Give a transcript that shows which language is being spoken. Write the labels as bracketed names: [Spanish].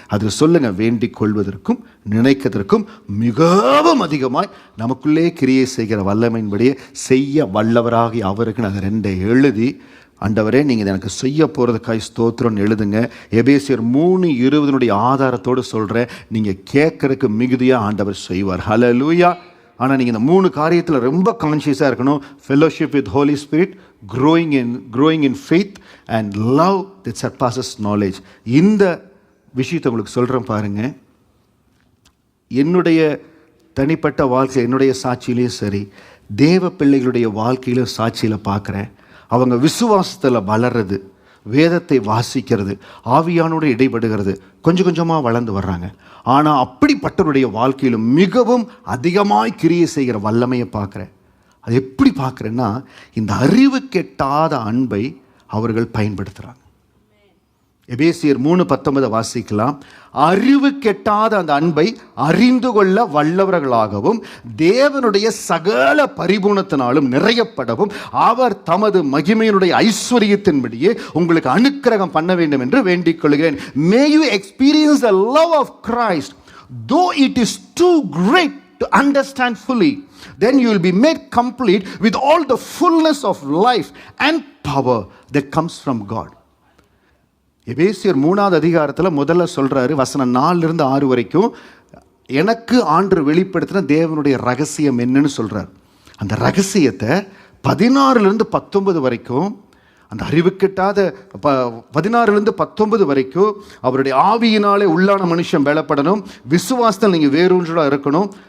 [Tamil] அதில் சொல்லுங்கள், வேண்டிக் கொள்வதற்கும் நினைக்கிறதற்கும் மிகவும் அதிகமாய் நமக்குள்ளே கிரியை செய்கிற வல்லமையின்படியே செய்ய வல்லவராகி அவருக்கு அதை 2 எழுதி, ஆண்டவரே நீங்கள் எனக்கு செய்ய போகிறதுக்காய் ஸ்தோத்திரம்னு எழுதுங்க. எபேசியர் 3:20 ஆதாரத்தோடு சொல்கிறேன், நீங்கள் கேட்கறதுக்கு மிகுதியாக ஆண்டவர் செய்வார். ஹல்லேலூயா. ஆனால் நீங்கள் இந்த 3 காரியத்தில் ரொம்ப கான்ஷியஸாக இருக்கணும். [English] Fellowship with holy spirit, growing in faith and love that surpasses knowledge. [Tamil] இந்த விஷயத்தை உங்களுக்கு சொல்கிறேன் பாருங்கள். என்னுடைய தனிப்பட்ட வாழ்க்கை, என்னுடைய சாட்சியிலையும் சரி, தேவ பிள்ளைகளுடைய வாழ்க்கையிலும் சாட்சியில் பார்க்குறேன். அவங்க விசுவாசத்தில் வளர்றது, வேதத்தை வாசிக்கிறது, ஆவியானோடு இடைபடுகிறது, கொஞ்சம் கொஞ்சமாக வளர்ந்து வர்றாங்க. ஆனால் அப்படிப்பட்டவருடைய வாழ்க்கையிலும் மிகவும் அதிகமாய் கிரியை செய்கிற வல்லமையை பார்க்குறேன். அது எப்படி பார்க்குறேன்னா, இந்த அறிவு கெட்டாத அன்பை அவர்கள் பயன்படுத்துகிறாங்க. எபேசியர் 3:19 வாசிக்கலாம். அறிவு கெட்டாத அந்த அன்பை அறிந்து கொள்ள வல்லவர்களாகவும் தேவனுடைய சகல பரிபூர்ணத்தினாலும் நிறையப்படவும் அவர் தமது மகிமையினுடைய ஐஸ்வர்யத்தின்படியே உங்களுக்கு அனுக்கிரகம் பண்ண வேண்டும் என்று வேண்டிக் கொள்கிறேன். [English] May you experience the love of Christ, though it is too great to understand fully. Then you will be made complete with all the fullness of life and power that comes from God. [Tamil] எபேசியர் 3ஆவது அதிகாரத்தில் முதல்ல சொல்கிறாரு, வசனம் 4-6 வரைக்கும், எனக்கு ஆண்டவர் வெளிப்படுத்தின தேவனுடைய ரகசியம் என்னன்னு சொல்கிறார். அந்த ரகசியத்தை 16-19 வரைக்கும், அந்த அறிவு கெட்டாத 16-19 வரைக்கும் அவருடைய ஆவியினாலே உள்ளான மனுஷன் பலப்படணும், விசுவாசத்தில் நீங்கள் வேறொன்றா இருக்கணும்.